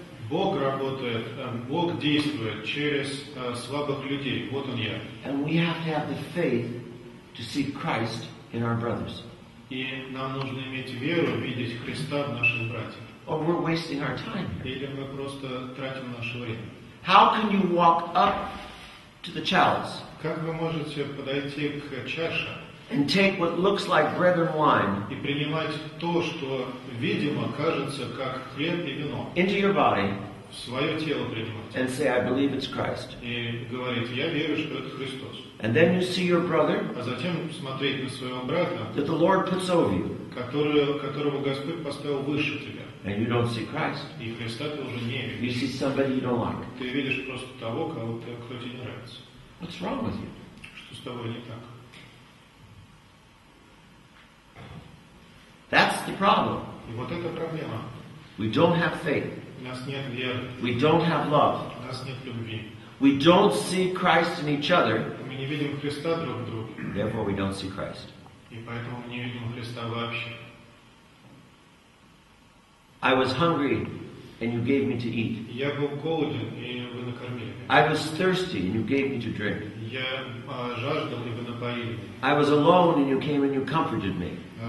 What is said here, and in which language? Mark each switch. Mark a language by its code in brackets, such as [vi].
[ru] Бог работает, Бог действует через слабых людей. Вот Он я. [en] And we have to have the faith to see Christ in our brothers. [ru] И нам нужно иметь веру, видеть Христа в наших братьях. [en] Or we're wasting our time. [ru] Или мы просто тратим наше время. [en] How can you walk up to the chalice [ru] Как вы можете подойти к чаше [en] and take what looks like bread and wine [ru] и принимать то, что, видимо, кажется как хлеб и вино, [en] into your body [ru] в свое тело принимать [en] and say, I believe it's Christ? [ru] и говорить, я верю, что это Христос. [en] And then you see your brother [ru] А затем смотреть на своего брата, [en] that the Lord puts over you, [ru] которого Господь поставил выше тебя. [en] and you don't see Christ. [ru] И Христа ты уже не [en] You [ru] видишь. [en] see somebody you don't like. [ru] Ты видишь просто того, кто тебе не нравится. [en] What's wrong with you? [ru] Что с тобой не так? [en] That's the problem. [ru] И вот это проблема. [en] We don't have faith. [ru] У нас нет веры, [en] We don't have love. [ru] у нас нет любви. [en] We don't see Christ in each other, [ru] Мы не видим Христа друг в друге. [en] therefore we don't see Christ. [ru] И поэтому мы не видим Христа вообще. [en] I was hungry and you gave me to eat. [ru] Я был голоден, и вы накормили меня. [en] I was thirsty and you gave me to drink. [ru] Я жаждал, и вы напоили меня. [en] I was alone and you came and you comforted me.